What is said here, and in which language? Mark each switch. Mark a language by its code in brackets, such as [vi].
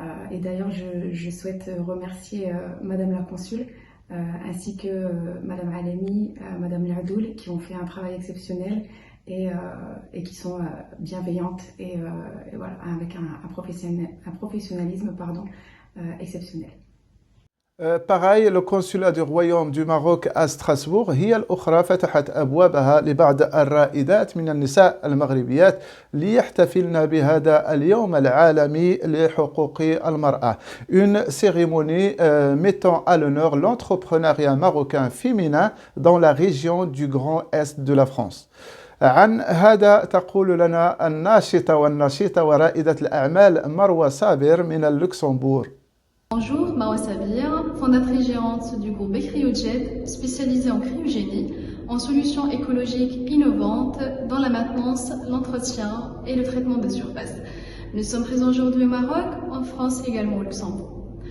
[fr] Et d'ailleurs, je souhaite remercier Madame la Consule ainsi que Madame Alemi, Madame Liadoul qui ont fait un travail exceptionnel et qui sont bienveillantes et voilà, avec un professionnalisme exceptionnel. Pareil, le consulat du Royaume du Maroc à Strasbourg [ar] هي الأخرى فتحت أبوابها لبعض الرائدات من النساء المغربيات ليحتفلن بهذا اليوم العالمي لحقوق المرأة. [fr] Une cérémonie mettant à l'honneur l'entrepreneuriat marocain féminin dans la région du Grand Est de la France. [ar] عن هذا تقول لنا الناشطة والنشيطة ورائدة الأعمال مروة صابر من اللوكسمبورغ. [fr] Bonjour, Marwa Sabir, fondatrice gérante du groupe Cryojet, spécialisée en cryogénie, en solutions écologiques innovantes dans la maintenance, l'entretien et le traitement de surface. Nous sommes présents aujourd'hui au Maroc, en France et également au Luxembourg.